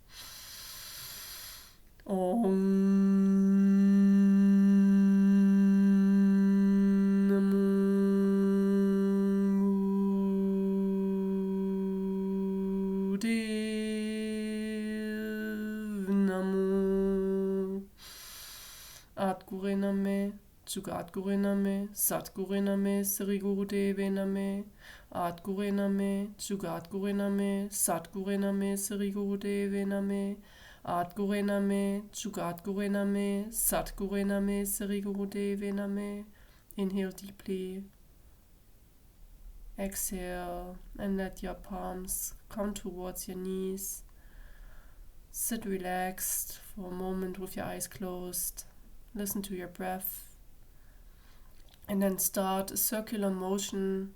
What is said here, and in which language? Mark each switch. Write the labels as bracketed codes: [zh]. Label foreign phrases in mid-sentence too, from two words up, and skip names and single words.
[sa] ॐ नमो. गुरये नमः, जुगादे नमः, गुरये नमः, सिरी देवे नमः. गुरये नमः, जुगादे नमः, गुरये नमः, सिरी देवे नमः. गुरये नमः, जुगादे नमः, गुरये नमः, सिरी देवे नमः. [en] Inhale deeply. Exhale and let your palms come towards your knees. Sit relaxed for a moment with your eyes closed. Listen to your breath. And then start a circular motion.